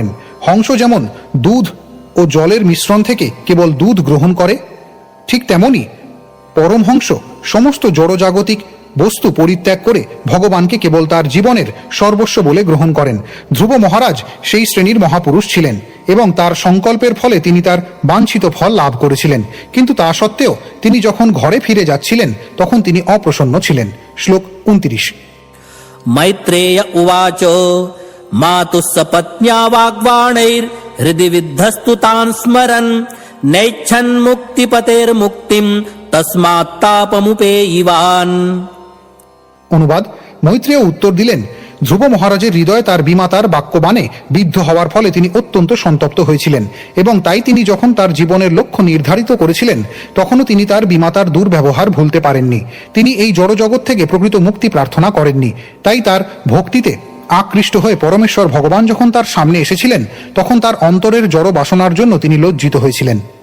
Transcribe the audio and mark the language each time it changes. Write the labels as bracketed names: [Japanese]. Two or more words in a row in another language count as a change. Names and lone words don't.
[Bangla] হংস যেমন দুধ ও জলের মিশ্রণ থেকে কেবল দুধ গ্রহণ করে, ঠিক তেমনি পরমহংস সমস্ত জড়জাগতিক বস্তু পরিত্যাগ করে ভগবানকে কেবল তার জীবনের সর্বস্ব বলে গ্রহণ করেন। ধ্রুব মহারাজ সেই শ্রেণীর মহাপুরুষ ছিলেন এবং তার সংকল্পের ফলে তিনি তার বাঞ্ছিত ফল লাভ করেছিলেন। কিন্তু তা সত্ত্বেও তিনি যখন ঘরে ফিরে যাচ্ছিলেন তখন তিনি অপ্রসন্ন ছিলেন। শ্লোক 29। [Sanskrit] मैत्रेय उवाच मातुः सपत्न्या वाग्बाणैर्हृदि विद्धस्तु तान् स्मरन् नैच्छन्मुक्तिपतेर्मुक्तिं तस्मात्तापमुपेयिवान्। [Bangla] অনুবাদ: মৈত্রেয় উত্তর দিলেন, ধ্রুব মহারাজের হৃদয় তার বিমাতার বাক্যবাণে বিদ্ধ হওয়ার ফলে তিনি অত্যন্ত সন্তপ্ত হয়েছিলেন এবং তাই তিনি যখন তার জীবনের লক্ষ্য নির্ধারিত করেছিলেন তখনও তিনি তার বিমাতার দুর্ব্যবহার ভুলতে পারেননি। তিনি এই জড়জগৎ থেকে প্রকৃত মুক্তি প্রার্থনা করেননি। তাই তার ভক্তিতে আকৃষ্ট হয়ে পরমেশ্বর ভগবান যখন তার সামনে এসেছিলেন তখন তার অন্তরের জড় বাসনার জন্য তিনি লজ্জিত হয়েছিলেন।